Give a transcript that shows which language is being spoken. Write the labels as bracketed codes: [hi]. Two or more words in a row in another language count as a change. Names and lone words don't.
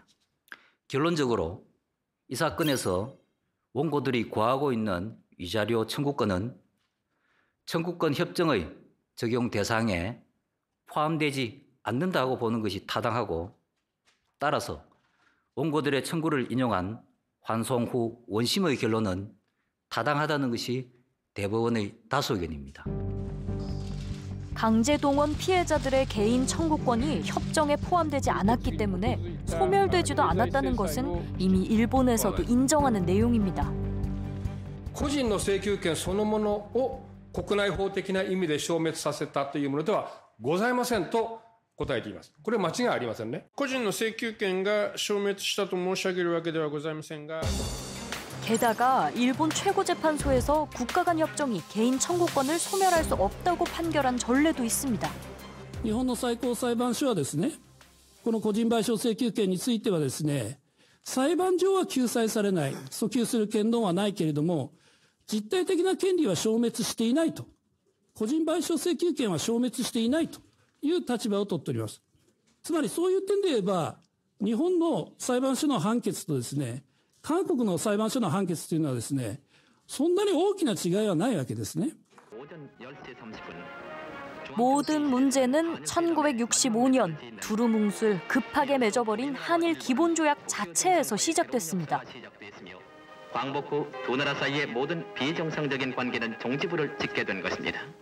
[ko] 결론적으로 이 사건에서 원고들이 구하고 있는 위자료 청구권은 청구권 협정의 적용 대상에 포함되지 않는다고 보는 것이 타당하고 따라서 원고들의 청구를 인용한 환송 후 원심의 결론은 타당하다는 것이 대법원의 다수 의견입니다. 강제동원 피해자들의 개인 청구권이 협정에 포함되지 않았기 때문에 소멸되지도 않았다는 것은 이미 일본에서도 인정하는 내용입니다. [ja] 個人の請求権そのものを国内法的な意味で消滅させたというものではございませんと答えています。これは間違いありませんね。個人の請求権が消滅したと申し上げるわけではございませんが [ko] 게다가 일본 최고재판소에서 국가 간 협정이 개인 청구권을 소멸할 수 없다고 판결한 전례도 있습니다. [ja] 日本の最高裁判所はですね、この個人賠償請求権についてはですね、裁判上は救済されない、訴求する権能はないけれども、実体的な権利は消滅していないと、個人賠償請求権は消滅していないという立場を取っております。つまりそういう点で言えば、日本の裁判所の判決とですね、韓国の裁判所の判決というのはですね、そんなに大きな違いはないわけですね。 [ko] 오전 10시 30분 모든 문제는 1965년 두루뭉술 급하게 맺어버린 한일 기본조약 자체에서 시작됐습니다. 광복 후 두 나라 사이의 모든 비정상적인 관계는 종지부를 찍게 된 것입니다.